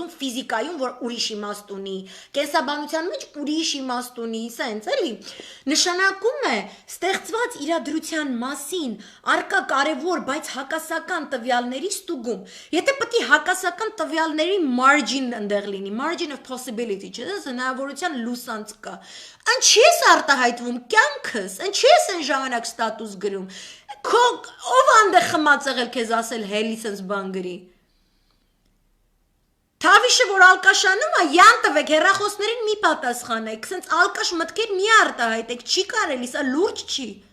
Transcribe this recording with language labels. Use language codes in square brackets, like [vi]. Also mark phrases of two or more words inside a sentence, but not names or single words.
[hy] ֆիզիկայում, որ ուրիշ իմաստ ունի, կենսաբանության մեջ ուրիշ իմաստ ունի, սենց էլի։ Նշանակում է ստեղծված իրադրության մասին արկա կարևոր, բայց հակասական տվյալների ստուգում։ Եթե պետք է հակասական տվյալների margin ընդեղ լինի, [en] margin of possibility, [hy] չէ՞, հնարավորության լուսանց կա։ Ինչի՞ ես արտահայտվում կյանքս, ինչի՞ ես այն ժամանակ ստատուս գրում։ Ով անդե խմած եղել քեզ ասել հելի սենց բան գրի։ Թավիշը որ ալկաշանում է, յան տվեք, հեռախոսներին մի պատասխանեք, սենց ալկաշ մտքեր մի արտահայտեք, չի կարելի, սա լուրջ չի։